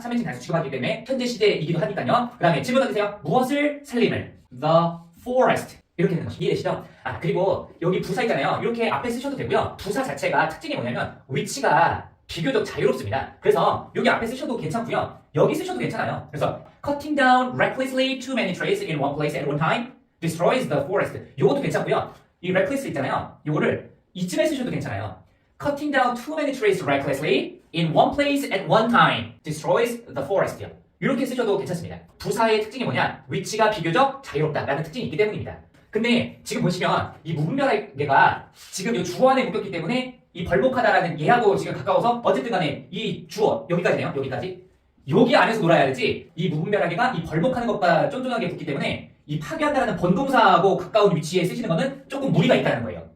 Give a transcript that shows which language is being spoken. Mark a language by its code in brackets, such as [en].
[ko] 3인칭 단수 취급하기 때문에 현재 시제이기도 하니까요. 그 다음에 질문 어디세요? 무엇을 살림을 [en] the forest [ko] 이렇게 되는 것이 이해되시죠? 아, 그리고 여기 부사 있잖아요. 이렇게 앞에 쓰셔도 되고요. 부사 자체가 특징이 뭐냐면 위치가 비교적 자유롭습니다. 그래서 여기 앞에 쓰셔도 괜찮고요. 여기 쓰셔도 괜찮아요. [en] 그래서 cutting down recklessly too many trees in one place at one time destroys the forest. [ko] 요것도 괜찮고요. 이 reckless 있잖아요. 요거를 이쯤에 쓰셔도 괜찮아요. [en] cutting down too many trees recklessly in one place at one time destroys the forest요. [ko] 이렇게 쓰셔도 괜찮습니다. 부사의 특징이 뭐냐? 위치가 비교적 자유롭다라는 특징이 있기 때문입니다. 근데 지금 보시면 이 무분별하게가 지금 이 주어 안에 묶였기 때문에 이 벌목하다라는 얘하고 지금 가까워서 어쨌든 간에 이 주어 여기까지네요. 여기 안에서 놀아야 되지 이 무분별하게가 이 벌목하는 것과 쫀쫀하게 붙기 때문에 이 파괴한다라는 번동사하고 가까운 위치에 쓰시는 거는 조금 무리가 있다는 거예요.